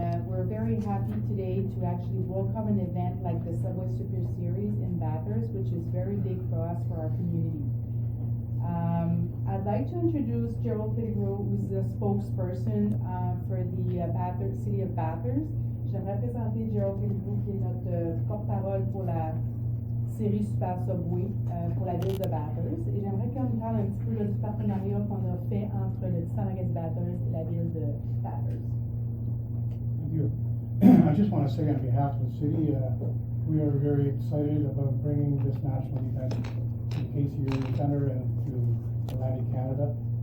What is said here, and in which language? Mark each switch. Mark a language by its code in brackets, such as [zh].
[en] We're very happy today to actually welcome an event like the Subway Super Series in Bathurst, which is very big for us, for our community. I'd like to introduce Gerald Pettigrew, who's the spokesperson for the City of Bathurst. [fr] J'aimerais présenter Gerald Pettigrew, qui est notre porte-parole pour la série Super Subway pour la ville de Bathurst. Et j'aimerais qu'on nous parle un petit peu du partenariat qu'on a fait entre le Titan Acadie Bathurst et la ville de Bathurst. [en] Thank you. I just want to say on behalf of the city, we are very excited about bringing this national event to the KC Irving Center and to Atlantic Canada.